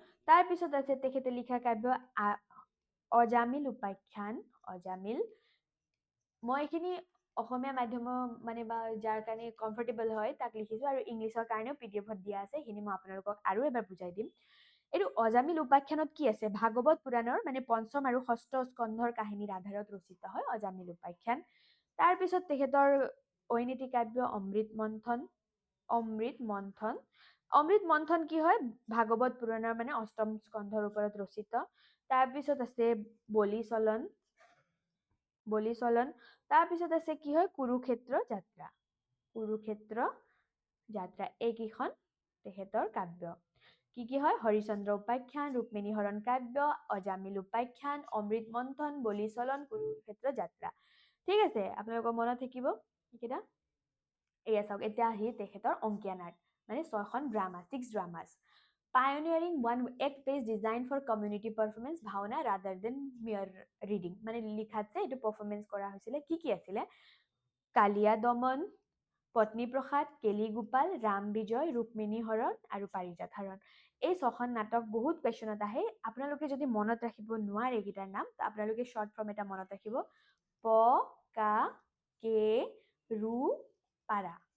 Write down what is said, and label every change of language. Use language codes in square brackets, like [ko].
[as] তাৰপিছত আছে তেখেতে লিখা কাব্য অজামিল উপাখ্যান। মই এইখিনি অসমীয়া মাধ্যমৰ মানে বা যাৰ কাৰণে কমফৰ্টেবল হয় তাক লিখিছো, আৰু ইংলিছৰ কাৰণেও PDF দিয়া আছে, সেইখিনি মই আপোনালোকক আৰু এবাৰ বুজাই দিম। এইটো অজামিল উপাখ্যানত কি আছে? ভাগৱত পুৰাণৰ মানে পঞ্চম আৰু ষষ্ঠ স্কন্ধৰ কাহিনীৰ আধাৰত ৰচিত হয় অজামিল উপাখ্যান। তাৰপিছত তেখেতৰ ঐনিতী কাব্য অমৃত মন্থন। অমৃত মন্থন অমৃত মন্থন কি হয়? ভাগৱত পুৰাণৰ মানে অষ্টম স্কন্ধৰ ওপৰত ৰচিত। তাৰপিছত আছে বলি চলন। বলি চলন। তাৰপিছত আছে কি হয়? কুৰুক্ষেত্ৰ যাত্ৰা। কুৰুক্ষেত্ৰ যাত্ৰা, এইকেইখন তেখেতৰ কাব্য। কি হয়? হৰিচন্দ্ৰ উপাখ্যান, ৰুক্মিণী হৰণ কাব্য, অজামিল উপাখ্যান, অমৃত মন্থন, বলি চলন, কুৰুক্ষেত্ৰ যাত্ৰা। ঠিক আছে, আপোনালোকৰ মনত থাকিব এইকেইটা। এয়া চাওক, এতিয়া আহি তেখেতৰ অংকীয়া নাট, মানে 6খন drama, 6 dramas. [en] Pioneering one act-based design for community performance Bhaona rather than mere reading, [as] মানে লিখাত যে এইটো পাৰফৰমেন্স কৰা হৈছিলে। কি আছিলে? কালিয়া দমন, পত্নী প্ৰসাদ, কেলিগোপাল, ৰাম বিজয়, ৰুক্মিণী হৰণ আৰু পাৰিজাত হৰণ। এই 6খন নাটক বহুত কুৱেশ্যনত আহে। আপোনালোকে যদি মনত ৰাখিব নোৱাৰে এইকেইটাৰ নাম, আপোনালোকে শ্বৰ্ট ফৰ্ম এটা মনত ৰাখিব, প কা কে ৰু পাৰা।